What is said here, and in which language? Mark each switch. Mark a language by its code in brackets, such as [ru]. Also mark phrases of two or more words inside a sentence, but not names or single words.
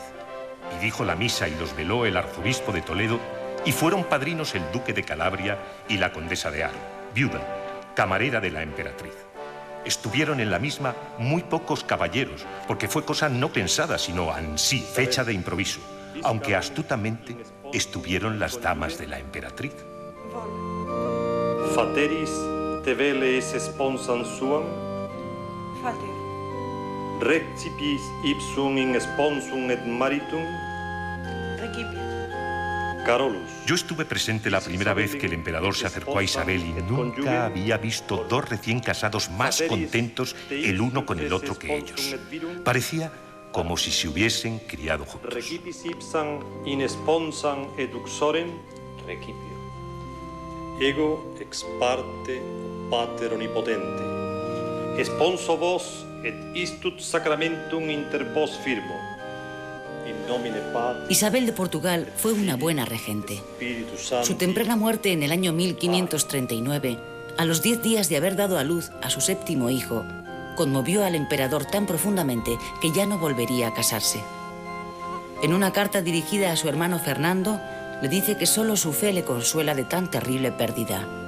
[es] Y dijo la misa y los veló el arzobispo de Toledo, y fueron padrinos el duque de Calabria y la condesa de Haro, viuda, camarera de la emperatriz. Estuvieron en la misma muy pocos caballeros, porque fue cosa no pensada, sino ansí, fecha de improviso, aunque astutamente estuvieron las damas de la emperatriz. [la] Fateris te veles sponsam suam, Fater. recipis ipsum in sponsum et maritum, Recipia. Carolus. [es] Yo estuve presente la primera vez que el emperador se acercó a Isabel y nunca había visto dos recién casados más contentos el uno con el otro que ellos. Parecía como si se hubiesen criado juntos. [la] Recipis ipsam in sponsam et uxorem, recipio. Ego ex parte Pater omnipotente. Sponso vos et istut sacramentum inter vos firmo. In nomine Patri. [es] Isabel de Portugal fue una buena regente. [la] Spiritus Sancti. [es] Su temprana muerte en el año 1539, a los 10 días de haber dado a luz a su séptimo hijo, conmovió al emperador tan profundamente que ya no volvería a casarse. En una carta dirigida a su hermano Fernando, le dice que solo su fe le consuela de tan terrible pérdida.